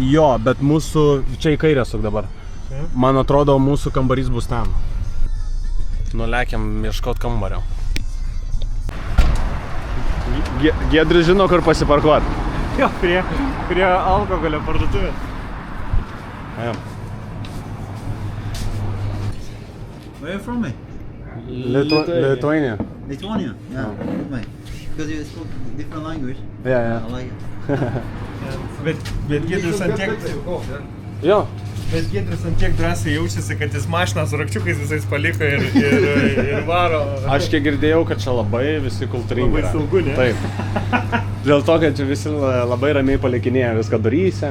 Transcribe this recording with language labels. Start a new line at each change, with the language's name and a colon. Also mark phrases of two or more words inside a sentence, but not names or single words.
Lithuanian: Jo, bet mūsų... Čia į kairę suk dabar. Man atrodo, mūsų kambarys bus ten. Nulekiam ieškot kambario. Giedrius žino, kur pasiparkuot. Jo, prie alkoholio parduotuvės. Ajam.
English: Where are you from, mate? Lithuania. Lithuania? Yeah, good, mate. Because you spoke different language. Yeah. I like it.
Lithuanian: Bet Giedrius ant tiek... Jo. Bet Giedrius ant tiek drąsiai jaučiasi, kad jis mašiną su rakčiukais visais paliko ir varo. Aš kiek girdėjau, kad čia labai visi kultūringi. Labai saugu, ne? Taip. Dėl to, kad čia visi labai ramiai palikinėja viską duryse.